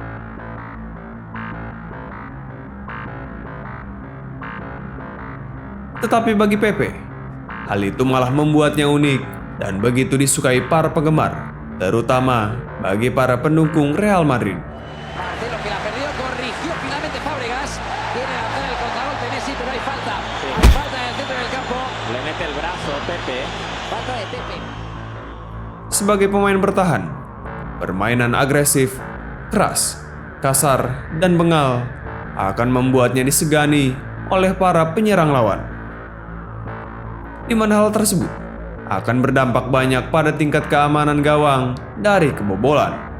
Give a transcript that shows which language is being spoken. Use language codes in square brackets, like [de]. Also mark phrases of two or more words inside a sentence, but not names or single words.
[id] Tetapi bagi Pepe, hal itu malah membuatnya unik dan begitu disukai para penggemar, terutama bagi para pendukung Real Madrid. [es] Marcelo que la perdió, corrigió finalmente Fábregas. Viene a hacer el contragolpe Messi, pero hay falta. Hay falta en el centro del campo. Le mete el brazo Pepe. Falta de Pepe. [id] Sebagai pemain bertahan, permainan agresif, keras, kasar, dan bengal akan membuatnya disegani oleh para penyerang lawan. Di mana hal tersebut akan berdampak banyak pada tingkat keamanan gawang dari kebobolan.